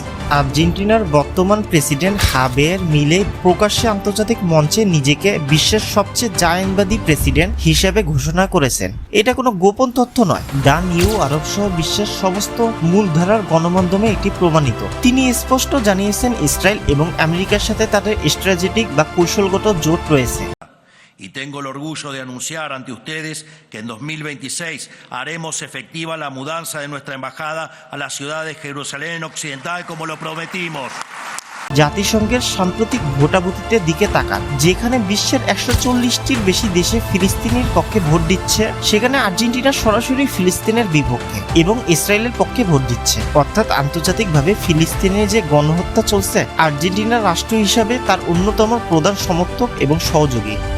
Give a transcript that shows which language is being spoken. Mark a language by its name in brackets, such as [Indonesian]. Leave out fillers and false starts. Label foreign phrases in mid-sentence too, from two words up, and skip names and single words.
[Bangla] আর্জেন্টিনার বর্তমান প্রেসিডেন্ট হাবিয়ের মিলেই প্রকাশ্যে আন্তর্জাতিক মঞ্চে নিজেকে বিশ্বের সবচেয়ে জায়নবাদী প্রেসিডেন্ট হিসেবে ঘোষণা করেছেন। এটা কোনো গোপন তথ্য নয়, দ্য নিউ আরব সহ বিশ্বের সমস্ত মূলধারার গণমাধ্যমে এটি প্রমাণিত। তিনি স্পষ্ট জানিয়েছেন ইসরায়েল এবং আমেরিকার সাথে তাদের স্ট্র্যাটেজিক বা কৌশলগত জোট রয়েছে। [Spanish] Y tengo el orgullo de anunciar ante ustedes que en 2026 haremos efectiva la mudanza de nuestra embajada a la ciudad de Jerusalén Occidental como lo prometimos. [Bangla] জাতিসংঘের সাম্প্রতিক ভোটাভুটিতে দিকে তাকান, যেখানে বিশ্বের 140টির বেশি দেশে ফিলিস্তিনের পক্ষে ভোট দিচ্ছে, সেখানে আর্জেন্টিনা সরাসরি ফিলিস্তিনের বিপক্ষে এবং ইসরায়েলের পক্ষে ভোট দিচ্ছে। অর্থাৎ আন্তর্জাতিকভাবে ফিলিস্তিনের যে গণহত্যা চলছে, আর্জেন্টিনা রাষ্ট্র হিসাবে তার অন্যতম প্রধান সমর্থক এবং সহযোগী।